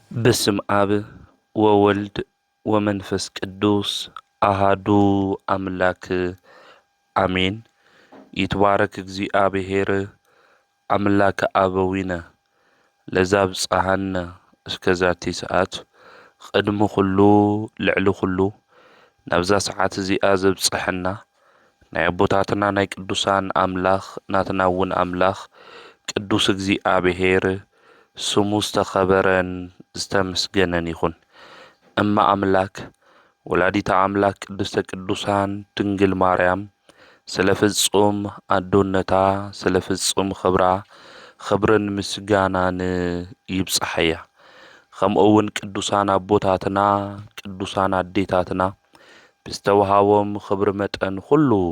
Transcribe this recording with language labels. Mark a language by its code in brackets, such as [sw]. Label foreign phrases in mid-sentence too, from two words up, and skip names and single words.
[gez] በስም አብ ወወልድ ወመንፈስ ቅዱስ አሃዱ አምላክ አሜን። ይትባረክ እግዚአብሔር አምላከ አበዊነ ለዛብጽሐነ እስከዛቲ ሰዓት [ti] ቅድሚ ኩሉ ልዕሊ ኩሉ ናብዛ ሰዓት እዚኣ ዘብጽሐና ናይ አቦታትና ናይ ቅዱሳን አምላኽ ናትና እውን አምላኽ ቅዱስ እግዚአብሔር ስሙ ዝተኸበረን ዝተመስገነን ይኹን። እማ አምላክ [gez] ወላዲተ አምላክ ቅድስተ ቅዱሳን [ti] ድንግል ማርያም ስለ ፍጹም አዶነታ ስለ ፍጹም ክብራ ክብርን ምስጋናን ይብጽሐያ። ከምኡውን ቅዱሳን አቦታትና ቅዱሳን አዴታትና ብዝተወሃቦም ክብሪ መጠን ኩሉ